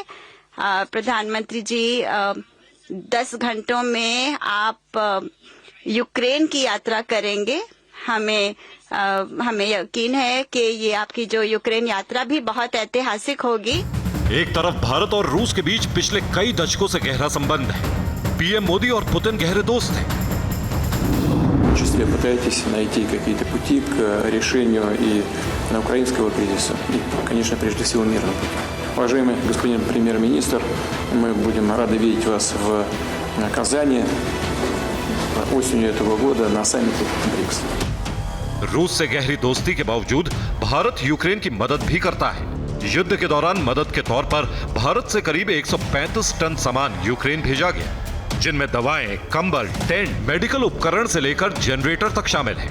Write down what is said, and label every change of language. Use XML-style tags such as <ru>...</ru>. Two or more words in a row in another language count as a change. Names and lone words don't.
<hi>प्रधानमंत्री जी 10 घंटों में आप यूक्रेन की यात्रा करेंगे। हमें यकीन है कि ये आपकी जो यूक्रेन यात्रा भी बहुत ऐतिहासिक होगी। एक तरफ भारत और रूस के बीच पिछले कई दशकों से गहरा संबंध है। पीएम मोदी और पुतिन गहरे दोस्त हैं।</hi> <ru>числе пытаетесь найти какие-то пути к решению и украинского кризиса, и, конечно, прежде всего мирного пути. Уважаемый господин премьер-министр, мы будем рады видеть вас в Казани осенью этого года на саммите БРИКС.</ru> <hi>रूस से गहरी दोस्ती के बावजूद भारत यूक्रेन की मदद भी करता है। युद्ध के दौरान मदद के तौर पर भारत से करीब 135 टन सामान यूक्रेन भेजा गया, जिनमें दवाएं, कंबल, टेंट, मेडिकल उपकरण से लेकर जनरेटर तक शामिल हैं।</hi>